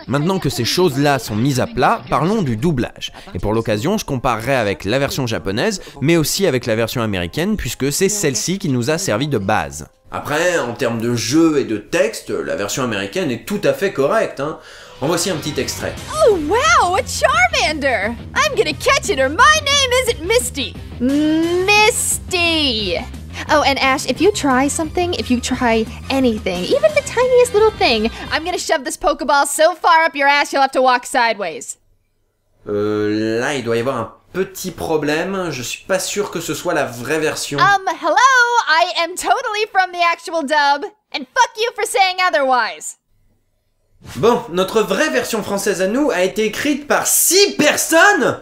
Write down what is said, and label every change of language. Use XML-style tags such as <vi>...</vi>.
<fr>Maintenant que ces choses-là sont mises à plat, parlons du doublage. Et pour l'occasion, je comparerai avec la version japonaise, mais aussi avec la version américaine, puisque c'est celle-ci qui nous a servi de base. Après, en termes de jeu et de texte, la version américaine est tout à fait correcte, hein. En voici un petit extrait.</fr> <en>Oh wow, a Charmander! I'm gonna catch it or my name isn't Misty. Misty! Oh, and Ash, if you try something, if you try anything, even the tiniest little thing, I'm gonna shove this Pokeball so far up your ass you'll have to walk sideways.</en> <fr>Là, il doit y avoir un petit problème, je suis pas sûr que ce soit la vraie version.</fr> <en>Hello, I am totally from the actual dub, and fuck you for saying otherwise.</en> <fr>Bon, notre vraie version française à nous a été écrite par 6 personnes.</fr>